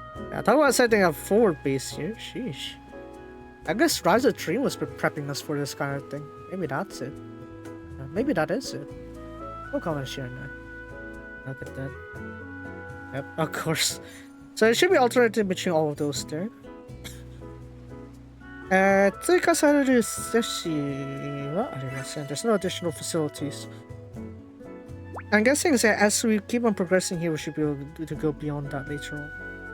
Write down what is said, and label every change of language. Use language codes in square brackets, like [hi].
[en] Yeah, talk about setting up forward base here. Sheesh. I guess Rise of Dream was prepping us for this kind of thing. Maybe that's it. Maybe that is it. We'll call it share now. Look at that. Yep, of course. So it should be alternative between all of those there. [ja] 追加される設施はありません。 [en] There's no additional facilities. I'm guessing that as we keep on progressing here, we should be able to go beyond that later on.